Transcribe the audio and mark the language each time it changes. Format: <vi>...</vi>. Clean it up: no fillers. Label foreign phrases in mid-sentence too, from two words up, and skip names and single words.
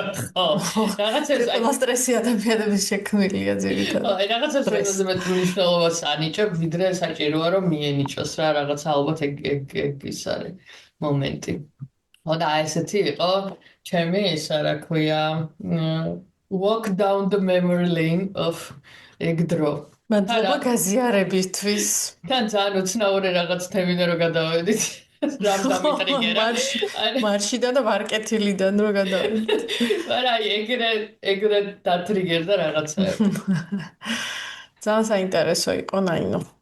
<ka>ხო, რაღაცებს ყველა სტრესი ადამიანების შექმნილია ძირითადად. აი რაღაცებს ყველაზე მეტ მნიშვნელობას ანიჭებ, ვიდრე საჭიროა რომ მიენიჭოს რა რაღაც ალბათ ეგ ის არის მომენტი. ხო და ესეთი იყო ჩემი ისა რა ქვია</ka> <en>walk down the memory lane of</en> <ka>ეგ დრო. მადლობა გაზიარებისთვის. თან ძალიან უცნაური რაღაც თემიდან რო გადავედით. მარშიდან და მარკეტილიდან რო გადავიდეთ. არა, ეგრე დატრიგერდა რაღაცა. ძალიან საინტერესო იყო ნაინო.</ka>